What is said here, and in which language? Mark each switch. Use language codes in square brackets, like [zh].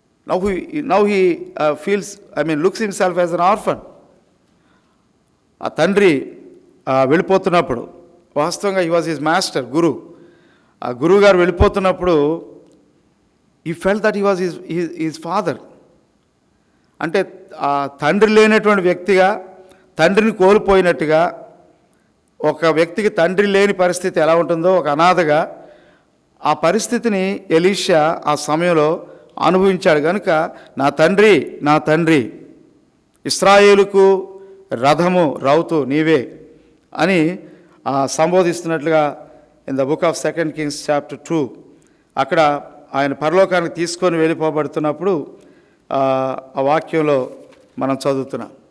[en] Now he looks himself as an orphan. [te] ఆ తండ్రి వెళ్ళిపోతున్నప్పుడు, వాస్తవంగా [en] he was his master, [te] గురు. ఆ గురువు గారు వెళ్ళిపోతున్నప్పుడు [en] he felt that he was his father. [te] అంటే ఆ తండ్రి లేనటువంటి వ్యక్తిగా, తండ్రిని కోల్పోయినట్టుగా, ఒక వ్యక్తికి తండ్రి లేని పరిస్థితి ఎలా ఉంటుందో, ఒక అనాథగా ఆ పరిస్థితిని ఎలీషా ఆ సమయంలో అనుభవించాడు. కనుక నా తండ్రి ఇశ్రాయేలుకు రథము రౌతు నీవే అని సంబోధిస్తున్నట్లుగా [en] in the book of 2 Kings chapter 2 [te] అక్కడ ఆయన పరలోకానికి తీసుకొని వెళ్ళిపోబడుతున్నప్పుడు ఆ వాక్యంలో మనం చదువుతున్నాం.